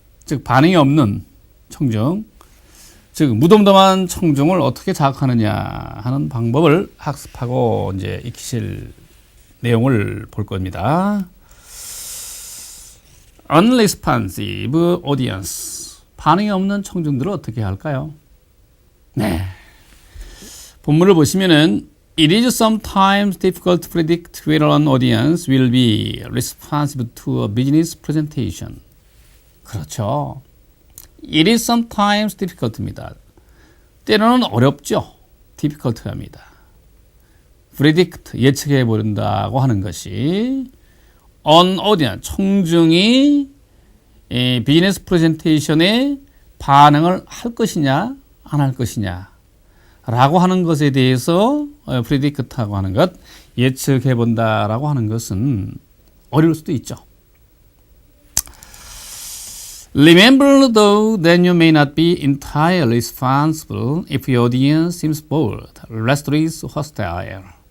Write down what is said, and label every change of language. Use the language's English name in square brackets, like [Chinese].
[Korean] 즉 반응이 없는 청중, 즉 무덤덤한 청중을 어떻게 자극하느냐 하는 방법을 학습하고 이제 익히실 내용을 볼 겁니다. unresponsive audience, 반응이 없는 청중들을 어떻게 할까요? 네, 본문을 보시면은 [English] It is sometimes difficult to predict whether an audience will be responsive to a business presentation. [Korean] 그렇죠. [English] It is sometimes difficult입니다. [Korean] 때로는 어렵죠. difficult합니다. predict, 예측해 버린다고 하는 것이 an audience, 청중이 비즈니스 프레젠테이션에 반응을 할 것이냐 안 할 것이냐 라고 하는 것에 대해서 predict하고 하는 것, 예측해 본다라고 하는 것은 어려울 수도 있죠. [English] Remember though that you may not be entirely responsible if your audience seems bored, restless, hostile.